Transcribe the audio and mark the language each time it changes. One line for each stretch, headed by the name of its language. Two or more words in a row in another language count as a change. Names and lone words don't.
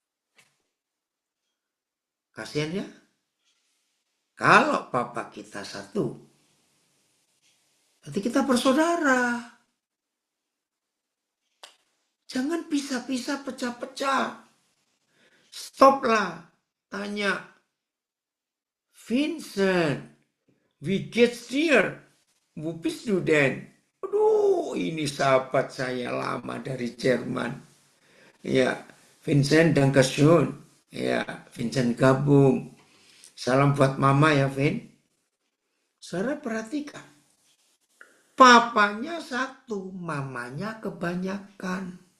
Indonesian: Kasihan ya. Kalau papa kita 1, berarti kita bersaudara. Jangan pisah-pisah, pecah-pecah. Stoplah. Tanya.
German: Vincent, wie geht's dir? Wo bist du denn?
Indonesian: Aduh, ini sahabat saya lama dari Jerman. Ya, Vincent, dankeschön. Ya, Vincent gabung. Salam buat mama ya, Vin. Saudara perhatikan. Papanya 1, mamanya kebanyakan.